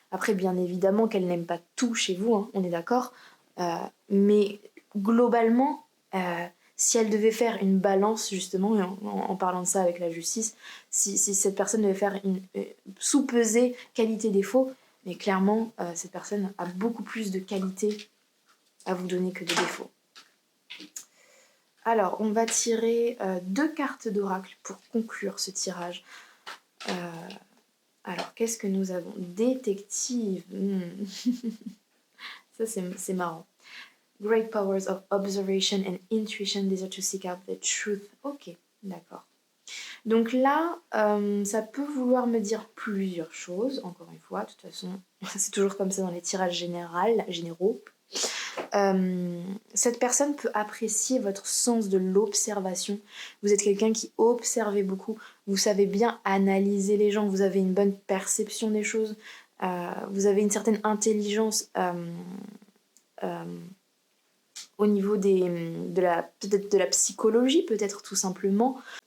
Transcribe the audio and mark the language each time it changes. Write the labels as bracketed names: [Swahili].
[French] Après, bien évidemment qu'elle n'aime pas tout chez vous, hein, on est d'accord, mais globalement, si elle devait faire une balance, justement, et en parlant de ça avec la justice, si cette personne devait faire sous-peser qualité-défaut, mais clairement, cette personne a beaucoup plus de qualités à vous donner que de défauts. Alors, on va tirer 2 cartes d'oracle pour conclure ce tirage. Alors, qu'est-ce que nous avons? Détective. Ça, c'est marrant. [English] Great powers of observation and intuition desire to seek out the truth. [French] Ok, d'accord. Donc là, ça peut vouloir me dire plusieurs choses, encore une fois. De toute façon, c'est toujours comme ça dans les tirages généraux. Cette personne peut apprécier votre sens de l'observation. Vous êtes quelqu'un qui observez beaucoup, vous savez bien analyser les gens, vous avez une bonne perception des choses, vous avez une certaine intelligence au niveau peut-être de la psychologie, peut-être tout simplement.